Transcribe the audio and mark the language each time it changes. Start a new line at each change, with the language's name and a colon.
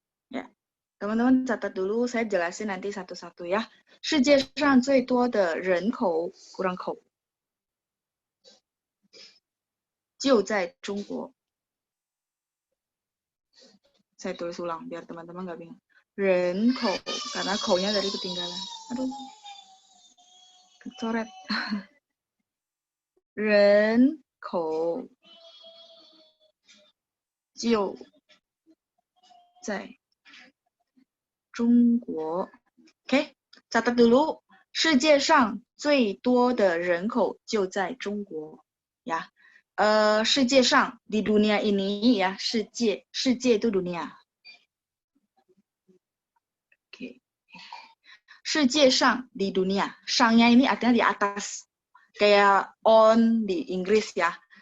Indonesian: Ya, teman-teman catat dulu, saya jelasin nanti satu-satu ya.
Chinese: 世界上最多的人口 kurang口 就在中国。
Indonesian: Saya tulis ulang biar teman-teman nggak bingung. 人口 karena口-nya tadi ketinggalan. Aduh, kecoret.
Chinese: 人口就在中国。
Indonesian: Oke, catat dulu.
Chinese: 世界上最多的人口就在中国 ya.
Indonesian: 世界上 di dunia ini ya, 世界itu dunia. Oke. 世界上 di dunia. Sangnya ini artinya di atas. Kayak on di Inggris ya.